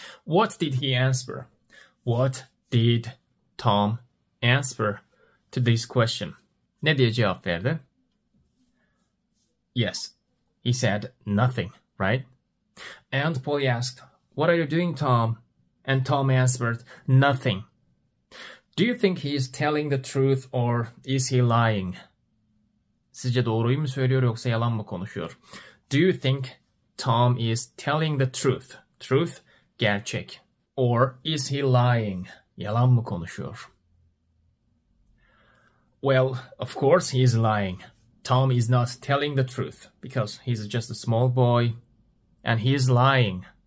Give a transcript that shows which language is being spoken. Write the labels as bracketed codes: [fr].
[en] What did he answer? What did Tom answer to this question? [tr] Ne diye cevap verdi? [en] Yes, he said nothing, right? Aunt Polly asked, "What are you doing, Tom?" And Tom answered, "Nothing." Do you think he is telling the truth or is he lying? [tr] Sizce doğruyu mu söylüyor yoksa yalan mı konuşuyor? [en] Do you think Tom is telling the truth? Truth, gerçek. Or is he lying? [tr] Yalan mı konuşuyor? [en] Well, of course he is lying. Tom is not telling the truth because he's just a small boy and he is lying.